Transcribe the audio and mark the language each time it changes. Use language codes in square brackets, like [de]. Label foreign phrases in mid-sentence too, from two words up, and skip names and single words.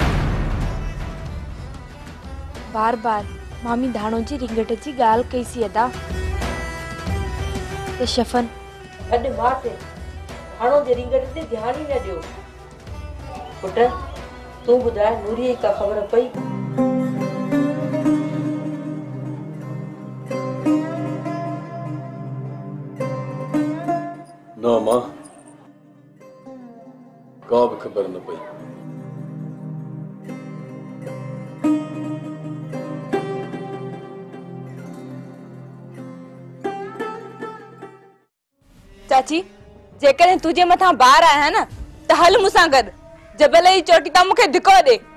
[sd] बार बार मामी धाणो जी रिंगट जी ॻाल्हि कईसी अदा। त शफ़न अॾु मां ते धाणो जे रिंगट ते ध्यान ही न ॾियो। पुट तूं ॿुधाए नूरीअ जी का ख़बर पई? ना मां, का भी खबर न पई। चाची जेकॾहिं तुझे मथां बार आया न त हल मूंसां गॾु जबल जी चोटी तां मूंखे धिको ॾे।